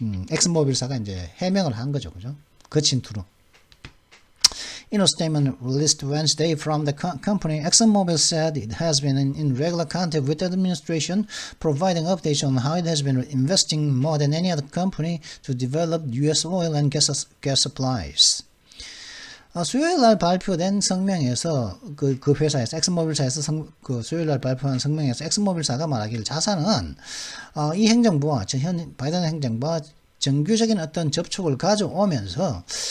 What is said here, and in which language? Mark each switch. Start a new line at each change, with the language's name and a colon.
Korean: 엑슨모빌사가 이제 해명을 한 거죠, 그죠? 거친 투로.
English: In a statement released Wednesday from the company, ExxonMobil said it has been in regular contact with the administration, providing updates on how it has been investing more than any other company to develop U.S. oil and gas supplies.
Korean: 수요일 날 발표된 성명에서 그 회사에서 엑슨모빌사에서 그 수요일 날 발표한 성명에서 엑슨모빌사가 말하기를 자사는 이 행정부와 현 바이든 행정부와 정규적인 어떤 접촉을 가져오면서